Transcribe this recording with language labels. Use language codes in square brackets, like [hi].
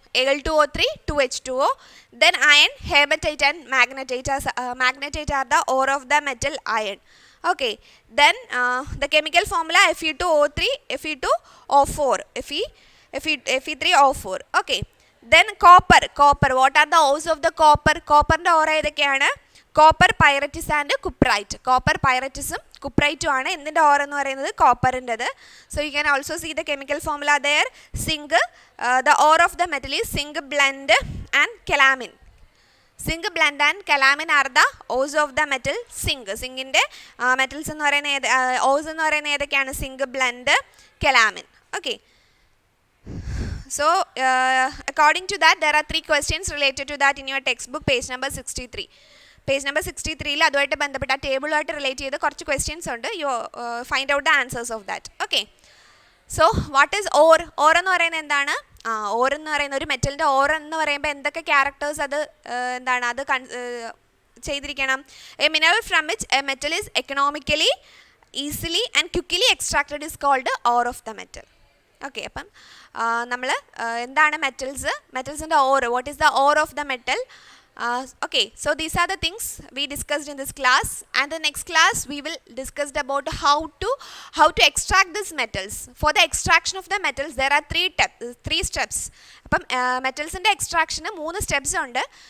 [en] Al2O3 2H2O. Then iron, hematite and magnetite are the ore of the metal iron. Okay. Then the chemical formula Fe2O3 Fe2O4 Fe3O4. Okay. Then copper. What are the ores of the copper? [ml] Copper ന്റെ ore ഏതൊക്കെയാണ്? Copper, pyrites and cuprite. Copper, പൈററ്റിസും കുപ്രൈറ്റും ആണ് എന്തിൻ്റെ or എന്ന് പറയുന്നത്? കോപ്പറിൻ്റെത്. [en] So you can also see the chemical formula there. Zinc, the ore of the metal is zinc blende and calamine. Zinc blende and calamine are the ores of the metal zinc. [ml] സിങ്കിൻ്റെ metals എന്ന് പറയുന്ന hose എന്ന് പറയുന്നത് ഏതൊക്കെയാണ്? [en] Zinc, blende, calamine. Okay, so according to that there are 3 questions related to that in your textbook page number 63. [ml] Page number 63 അതുമായിട്ട് ബന്ധപ്പെട്ട ആ ടേബിളുമായിട്ട് relate ചെയ്ത് കുറച്ച് ക്വസ്റ്റ്യൻസ് ഉണ്ട്. [en] You find out the answers of that. Okay, so what is ore? [ml] Or എന്ന് പറയുന്നത് എന്താണ്? Or എന്ന് പറയുന്ന ഒരു മെറ്റലിൻ്റെ ഓർ എന്ന് പറയുമ്പോൾ എന്തൊക്കെ ക്യാരക്ടേഴ്സ് അത് എന്താണ് അത് ചെയ്തിരിക്കണം? [en] A mineral from which a metal is economically easily and quickly extracted is called ore of the metal. [ml] Okay, അപ്പം നമ്മൾ എന്താണ് മെറ്റൽസിൻ്റെ or? [en] What is the ore of the metal? Okay, so these are the things we discussed in this class, and the next class we will discuss about how to extract these metals. For the extraction of the metals there are three steps. [ml] Appam metals inde extraction 3 steps undu.